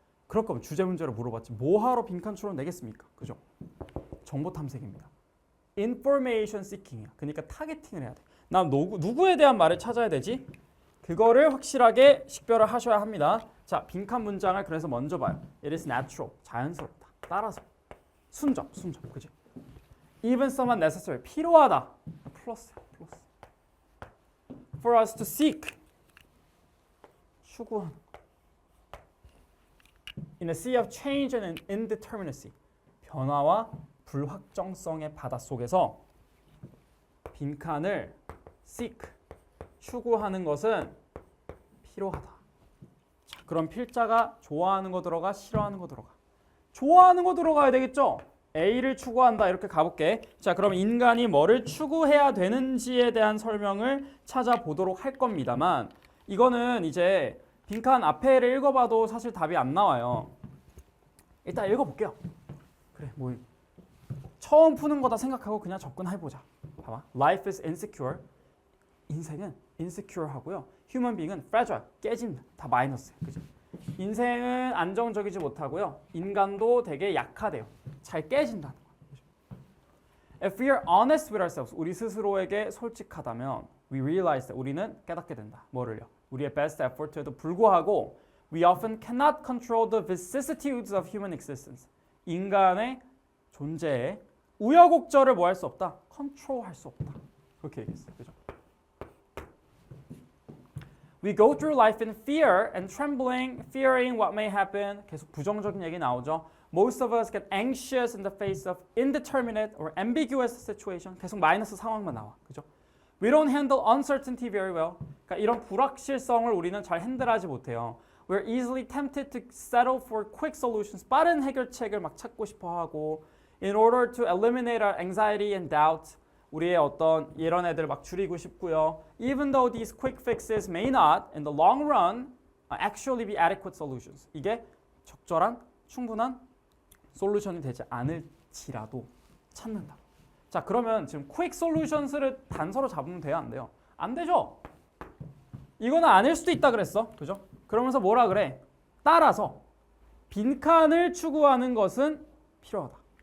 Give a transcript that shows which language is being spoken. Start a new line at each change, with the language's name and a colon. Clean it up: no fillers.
Korean: 그럴 거면 주제 문제로 물어봤지. 뭐하러 빈칸 추론 내겠습니까? 그죠? 정보 탐색입니다.
English: information seeking
Korean: 이야. 그러니까 타겟팅을 해야 돼. 나 누구에 대한 말을 찾아야 되지? 그거를 확실하게 식별을 하셔야 합니다. 자, 빈칸 문장을 그래서 먼저 봐요.
English: It is natural.
Korean: 자연스럽다. 따라서. 순접. 그지?
English: Even somewhat necessary.
Korean: 필요하다. 플러스.
English: For us to seek.
Korean: 추구하는.
English: In a sea of change and indeterminacy.
Korean: 변화와 불확정성의 바닷속에서 빈칸을 seek. 추구하는 것은 필요하다. 자, 그럼 필자가 좋아하는 거 들어가, 싫어하는 거 들어가. 좋아하는 거 들어가야 되겠죠? A를 추구한다 이렇게 가볼게. 자, 그럼 인간이 뭐를 추구해야 되는지에 대한 설명을 찾아보도록 할 겁니다만 이거는 이제 빈칸 앞에를 읽어봐도 사실 답이 안 나와요. 일단 읽어볼게요. 그래, 뭐 처음 푸는 거다 생각하고 그냥 접근해보자. 봐봐.
English: Life is insecure.
Korean: 인생은 insecure 하고요. Human being은 fragile. 깨진다. 다 마이너스예요. 그죠? 인생은 안정적이지 못하고요. 인간도 되게 약하대요. 잘 깨진다는 거예요.
English: If we are honest with ourselves,
Korean: 우리 스스로에게 솔직하다면
English: we realize that
Korean: 우리는 깨닫게 된다. 뭐를요? 우리의
English: best effort
Korean: 에도 불구하고
English: we often cannot control the vicissitudes of human existence.
Korean: 인간의 존재에 우여곡절을 뭐 할 수 없다? 컨트롤할 수 없다. 그렇게 얘기했어요. 그죠?
English: We go through life in fear and trembling, fearing what may happen.
Korean: 계속 부정적인 얘기 나오죠.
English: Most of us get anxious in the face of indeterminate or ambiguous situation.
Korean: 계속 마이너스 상황만 나와. 그죠?
English: We don't handle uncertainty very well.
Korean: 그러니까 이런 불확실성을 우리는 잘 핸들하지 못해요.
English: We're easily tempted to settle for quick solutions.
Korean: 빠른 해결책을 막 찾고 싶어 하고
English: in order to eliminate our anxiety and doubt.
Korean: 우리의 어떤 이런 애들 막 줄이고 싶고요.
English: Even though these quick fixes may not, in the long run, actually be adequate solutions.
Korean: 이게 적절한, 충분한 솔루션이 되지 않을지라도 찾는다. 자, 그러면 지금 quick solutions를 단서로 잡으면 돼요, 안 돼요? 안 되죠? 이거는 아닐 수도 있다 그랬어. 그죠? 그러면서 뭐라 그래? 따라서 빈칸을 추구하는 것은 필요하다.